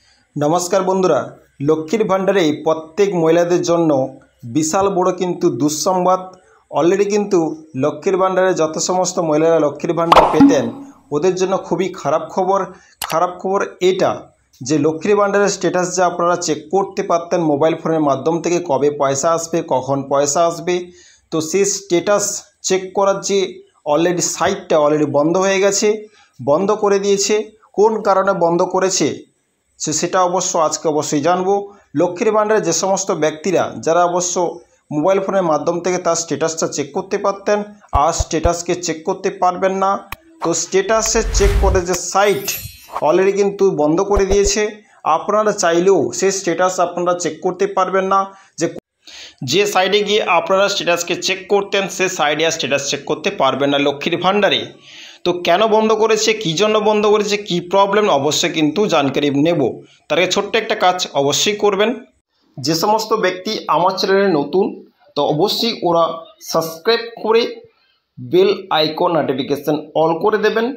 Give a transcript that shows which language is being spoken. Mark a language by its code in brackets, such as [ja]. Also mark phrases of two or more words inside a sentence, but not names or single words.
[bn] নমস্কার বন্ধুরা লক্ষ্মীর ভাণ্ডারে প্রত্যেক মহিলাদের জন্য বিশাল বড় কিন্তু দুঃসংবাদ অলরেডি কিন্তু লক্ষ্মীর ভাণ্ডারে যত সমস্ত মহিলারা লক্ষ্মীর ভাণ্ডার পেতেন ওদের জন্য খুবই খারাপ খবর এটা যে লক্ষ্মীর ভাণ্ডারের স্ট্যাটাস যে আপনারা চেক করতে পারতেন মোবাইল ফোনের মাধ্যম থেকে কবে পয়সা আসবে কখন পয়সা আসবে তো সেই স্ট্যাটাস চেক করার যে অলরেডি সাইটটা অলরেডি বন্ধ হয়ে গেছে বন্ধ করে দিয়েছে কোন কারণে বন্ধ করেছে সেটা অবশ্য আজ কে অবশ্য জানবো। লক্ষ্মীর ভাণ্ডারে যে সমস্ত ব্যক্তিরা যারা অবশ্য মোবাইল ফোনের মাধ্যম থেকে তার স্ট্যাটাসটা চেক করতে পারতেন আজ স্ট্যাটাসকে চেক করতে পারবেন না তো স্ট্যাটাসে চেক করে যে সাইট অলরেডি কিন্তু বন্ধ করে দিয়েছে আপনারা চাইলেও সেই স্ট্যাটাস আপনারা চেক করতে পারবেন না যে সাইডে গিয়ে আপনারা স্ট্যাটাসকে চেক করতেন সে সাইডে আর স্ট্যাটাস চেক করতে পারবেন না লক্ষ্মীর ভাণ্ডারে। তো ক্যোঁ বন্ধ করেছে কি জন্য বন্ধ করেছে কি প্রবলেম অবশ্যই কিন্তু জানকারি নেব তার আগে ছোট্ট একটা কাজ অবশ্যই করবেন। যে সমস্ত ব্যক্তি আমার চ্যানেলে নতুন তো অবশ্যই ওরা সাবস্ক্রাইব করে বেল আইকন নোটিফিকেশন অল করে দেবেন।